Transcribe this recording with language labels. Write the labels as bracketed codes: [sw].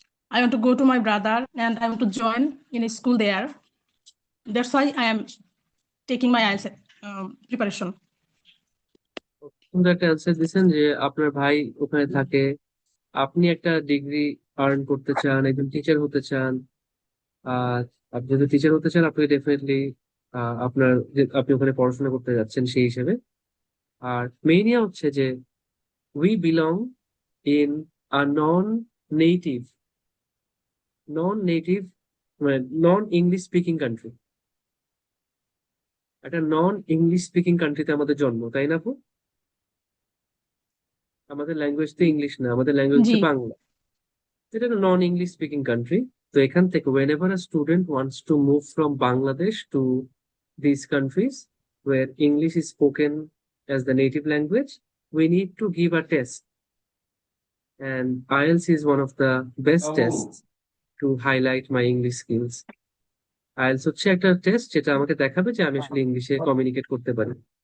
[en] I want to go to my brother and I want to join in a school there. That's why I am taking my IELTS preparation. [bn] সুন্দর একটা answer দিচ্ছেন যে আপনার ভাই ওখানে থাকে, আপনি একটা ডিগ্রি আর্ন করতে চান, একজন টিচার হতে চান। আর আপনি যদি টিচার হতে চান, আপনি ডেফিনেটলি আপনার যে আপনি ওখানে পড়াশোনা করতে যাচ্ছেন সেই হিসেবে। আর মেইনই হচ্ছে যে [en] we belong in a native non native [bn] মানে নন ইংলিশ স্পিকিং কান্ট্রি। একটা নন ইংলিশ স্পিকিং কান্ট্রিতে আমাদের জন্ম, তাই না আপু? আমাদের ল্যাঙ্গুয়েজ তো ইংলিশ না, আমাদের ল্যাঙ্গুয়েজ জি হচ্ছে বাংলা। এটা একটা নন ইংলিশ স্পিকিং কান্ট্রি। তো এখান থেকে [en] whenever a student wants to move from Bangladesh to these countries where English is spoken as the native language, we need to give a test. And IELTS is one of the best tests to highlight my English skills. [bn] IELTS হচ্ছে একটা test যেটা আমাকে দেখাবে যে আমি আসলে ইংলিশে communicate করতে পারি।